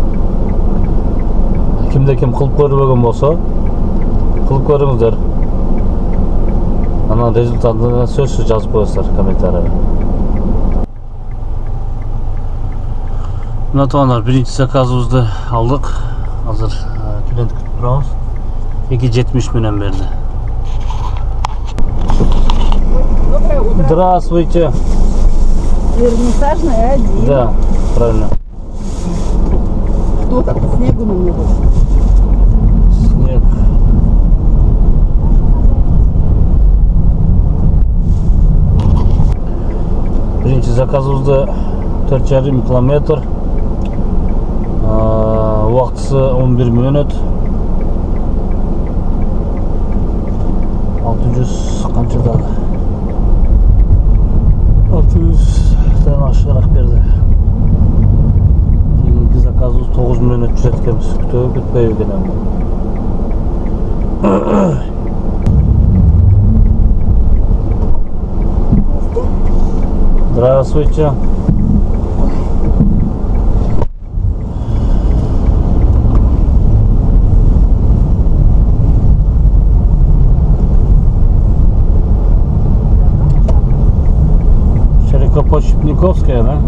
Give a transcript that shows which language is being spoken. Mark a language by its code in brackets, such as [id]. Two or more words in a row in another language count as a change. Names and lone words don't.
[ky] Кимде ким кылып көрбөгөн болсо, кылып көрүңүздөр. Анан результатын сөзсүз жазып коесуздар комментарийге. Мына туугандар, биринчи заказыбызды алдык. Азыр клиент күтүп турабыз. 2.70 менен берди. [ru] Доброе утро. Здравствуйте. Вернисажная 1. Да, правильно. Что так? Снегу на мне больше. Снег. [ky] Биринчи заказыбызды 4,5 километр. Убактысы 11 мүнөт. 600 канча дагы? 600-дан ашыгыраак берди. Кийинки заказыбыз 9 мүнөт жүрөт экенбиз. Күтпөйбү экен. [ru] Здравствуйте. Широкопощепниковская, да?